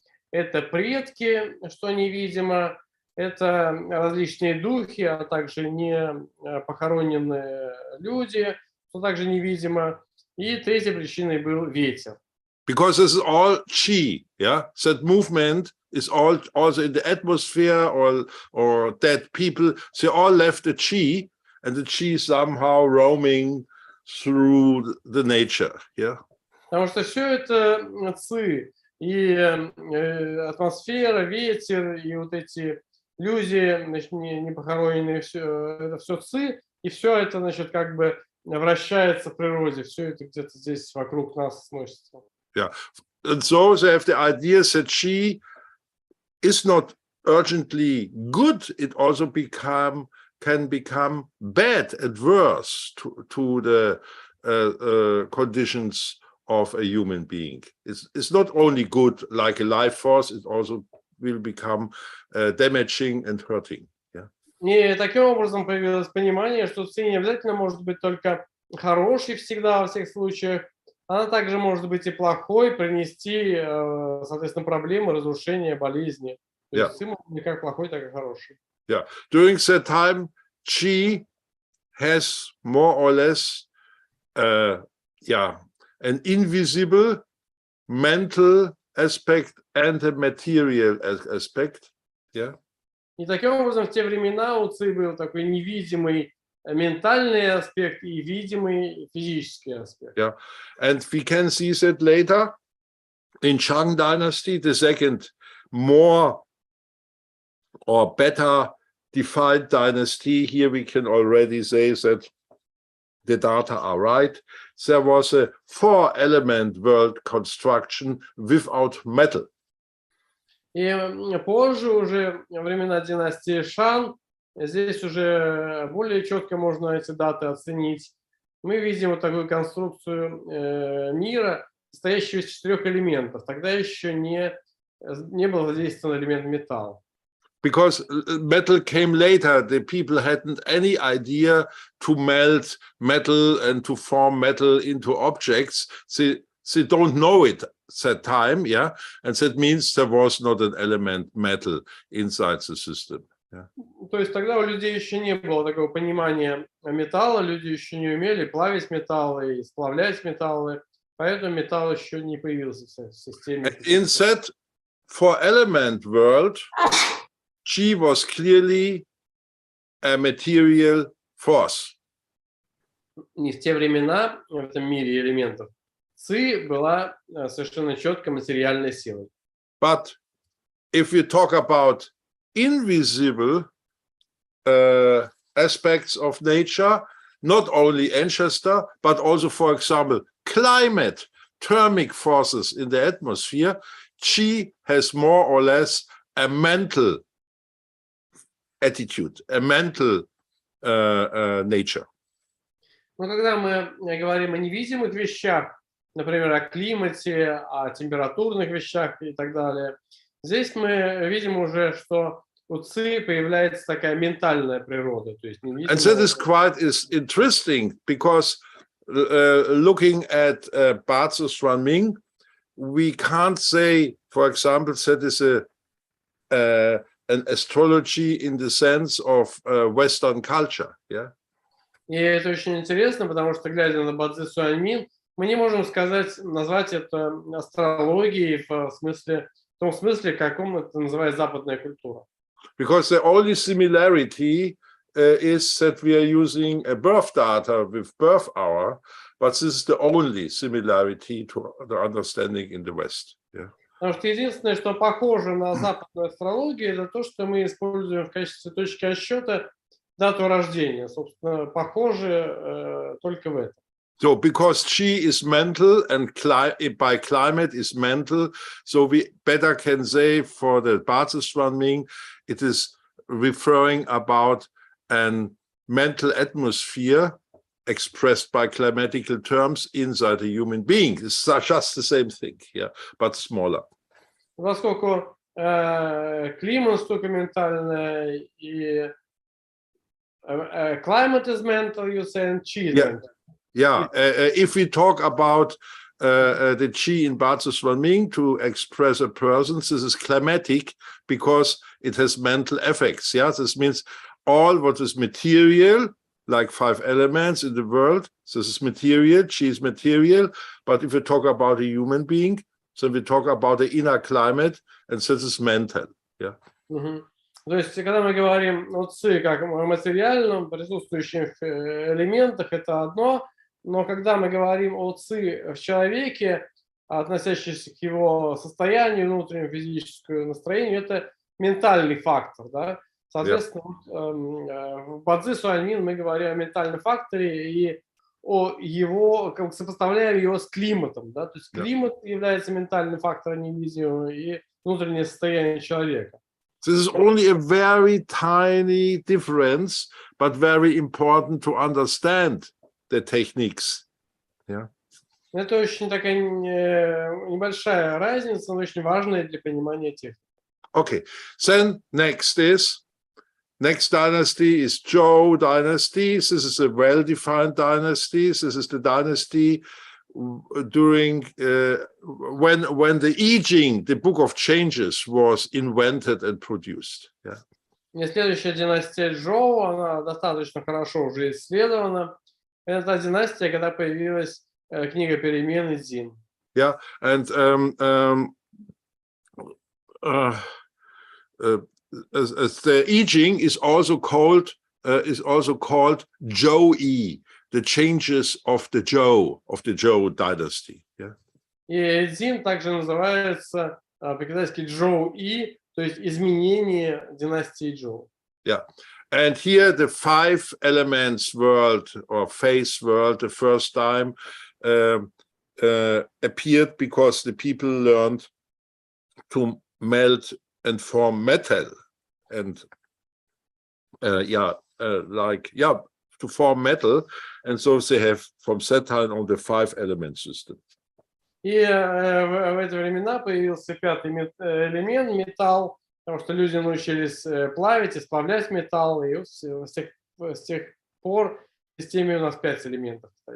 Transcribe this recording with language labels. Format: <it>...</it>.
<ru>Это предки, что невидимо, это различные духи, а также не похороненные люди, что также невидимо. И третьей причиной был ветер.</ru> <en>Because this is all Qi, yeah? That movement is all also in the atmosphere or dead people. They all left the Qi, and the Qi somehow roaming through the nature, yeah?</en> <ru>Потому что все это ци, и атмосфера, ветер, и вот эти люди, значит, не похороненные, это все ци, и все это, значит, как бы вращается в природе, все это где-то здесь вокруг нас сносится.</ru> <en>Yeah, and so they have the idea that Qi is not urgently good; it also can become bad, adverse to the conditions of a human being. It's not only good like a life force; it also will become damaging and hurting. Yeah.</en> <ru>И таким образом появилось понимание, что ци не обязательно может быть только хорошей всегда во всех случаях. Она также может быть и плохой, принести, соответственно, проблемы, разрушения, болезни. То есть ци может быть как плохой, так и хороший.</ru> <en>Yeah. During that time, Qi has more or less, an invisible mental aspect and a material aspect. Yeah.</en> <ru>И таким образом в те времена у Ци был такой невидимый ментальный аспект и видимый физический аспект.</ru> <en>Yeah, and we can see that later in Shang Dynasty, the second more or better defined dynasty. Here we can already say that the data are right. There was a 4-element world construction without metal.</en> <ru>И позже, уже во времена династии Шан, здесь уже более четко можно эти даты оценить. Мы видим вот такую конструкцию мира, состоящую из 4 элементов. Тогда еще не был задействован элемент металла.</ru> <en>Because metal came later, the people hadn't any idea to melt metal and to form metal into objects. They don't know it that time, yeah, and that means there was not an element metal inside the system. Yeah.</en> <ru>То есть тогда у людей еще не было такого понимания металла, люди еще не умели плавить металлы и сплавлять металлы, поэтому металл еще не появился в системе.</ru> <en>In that 4-element world, Qi was clearly a material force.</en> <ru>Не в те времена в этом мире элементов Ци была совершенно четко материальной силой.</ru> <en>But if we talk about invisible aspects of nature, not only ancestor, but also, for example, climate, thermic forces in the atmosphere, Qi has more or less a mental attitude, a mental nature.</en> <ru>Но когда мы говорим о невидимых вещах, например, о климате, о температурных вещах и так далее, здесь мы видим уже, что у Ци появляется такая ментальная природа. То есть невидимая...</ru> <en>And that is quite interesting, because looking at ba-czы, we can't say, for example, that is an astrology in the sense of Western culture. Yeah.</en> <ru>И это очень интересно, потому что, глядя на ба-цзы Суаньмин, мы не можем назвать это астрологией в том смысле, каком это называет западная культура.</ru> <en>Because the only similarity is that we are using a birth data with birth hour, but this is the only similarity to the understanding in the West. Yeah.</en> <ru>Потому что единственное, что похоже на западную астрологию, это то, что мы используем в качестве точки отсчета дату рождения. Собственно, похоже только в этом.</ru> <en>So, because Qi is mental and by climate is mental, so we better can say for the ba-czы, it is referring about an mental atmosphere expressed by climatical terms inside a human being. It's just the same thing, yeah, but smaller.</en> <ru>Поскольку климат штука ментальная и</ru> <en>climate is mental, you say, and Qi is mental. Yeah, if we talk about the Qi in ba-czы to express a person, this is climatic because it has mental effects. Yeah, this means all what is material, like 5 elements in the world, this is material, Qi is material. But if we talk about a human being, then we talk about the inner climate, and this is mental. Yeah.</en> <ru>То есть, когда мы говорим о Ци как о материальном, присутствующем в элементах, это одно, но когда мы говорим о Ци в человеке, относящемся к его состоянию, внутреннему физическому настроению, это ментальный фактор, да? Соответственно, в ба-цзы Суаньмин мы говорим о ментальном факторе и о его, как сопоставляем его с климатом, да? То есть климат является ментальным фактором невидимым и внутреннее состояние человека.</ru> <en>This is only a very tiny difference, but very important to understand the techniques. Yeah.</en> <ru>Это очень такая небольшая разница, но очень важная для понимания техники.</ru> <en>Okay, then next dynasty is Zhou dynasty. This is a well-defined dynasty. This is the dynasty during when the I-Ching, the book of changes, was invented and produced. Yeah.</en> <ru>И следующая династия Джоу, она достаточно хорошо уже исследована. Это та династия, когда появилась книга перемен И-Цзин.</ru> <en>Yeah, and as the I-Ching is also called Zhou-yi, the changes of the Zhou dynasty. Yeah.</en> <ru>И И-Цзин также называется по-китайски Джоу-и, то есть изменение династии Джоу.</ru> <en>Yeah, and here the 5 elements world or phase world the first time appeared because the people learned to melt and form metal, and to form metal, and so they have from that time on the 5 element system.</en> <ru>И в эти времена появился 5-й элемент, металл, потому что люди научились плавить и сплавлять металл, и с тех пор в системе у нас 5 элементов.</ru>